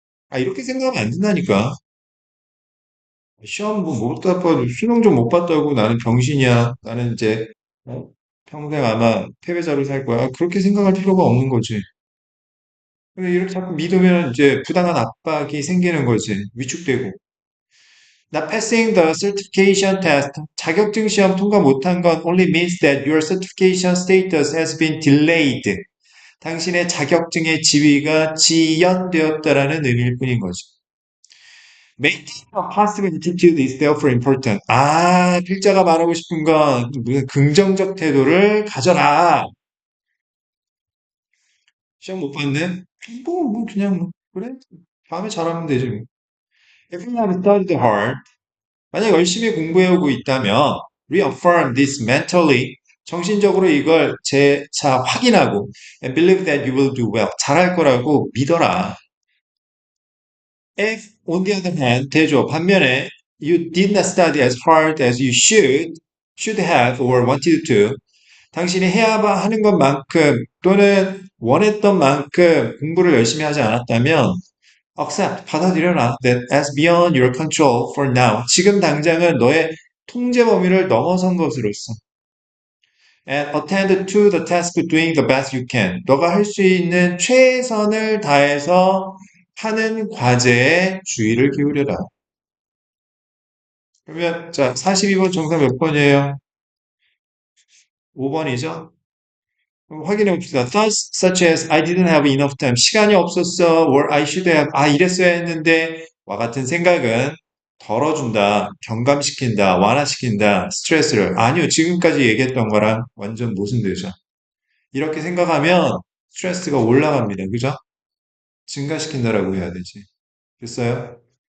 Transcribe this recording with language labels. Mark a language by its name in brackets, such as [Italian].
[Korean] 아, 이렇게 생각하면 안 된다니까. 시험 뭐못 봤다고, 수능 좀 못 봤다고 나는 병신이야. 나는 이제 어? 평생 아마 패배자로 살 거야. 그렇게 생각할 필요가 없는 거지. 근데 이렇게 자꾸 믿으면 이제 부당한 압박이 생기는 거지. 위축되고. [English] Not passing the certification test. [Korean] 자격증 시험 통과 못한 건 [English] only means that your certification status has been delayed. [Korean] 당신의 자격증의 지위가 지연되었다라는 의미일 뿐인 거죠. [English] Maintaining a positive attitude is therefore important. [Korean] 아, 필자가 말하고 싶은 건 무슨 긍정적 태도를 가져라. 시험 못 봤네? 뭐, 그냥, 그래? 다음에 잘하면 되지. 뭐. [English] If you have studied hard, [Korean] 만약 열심히 공부해오고 있다면, [English] reaffirm this mentally, [Korean] 정신적으로 이걸 재차 확인하고, [English] and believe that you will do well. [Korean] 잘할 거라고 믿어라. [English] If, on the other hand, [Korean] 대조, 반면에, [English] you did not study as hard as you should have or wanted to, [Korean] 당신이 해야 하는 것만큼 또는 원했던 만큼 공부를 열심히 하지 않았다면 [English] accept, [Korean] 받아들여라 [English] that as beyond your control for now [Korean] 지금 당장은 너의 통제 범위를 넘어선 것으로서 [English] and attend to the task doing the best you can [Korean] 너가 할 수 있는 최선을 다해서 하는 과제에 주의를 기울여라. 그러면 자 42번 정답 몇 번이에요? 5번이죠? 확인해 봅시다. [English] Thoughts such as I didn't have enough time. [Korean] 시간이 없었어. [English] or I should have. [Korean] 아, 이랬어야 했는데. 와 같은 생각은 덜어준다, 경감시킨다, 완화시킨다, 스트레스를. 아니요. 지금까지 얘기했던 거랑 완전 모순되죠. 이렇게 생각하면 스트레스가 올라갑니다. 그죠? 증가시킨다라고 해야 되지. 됐어요?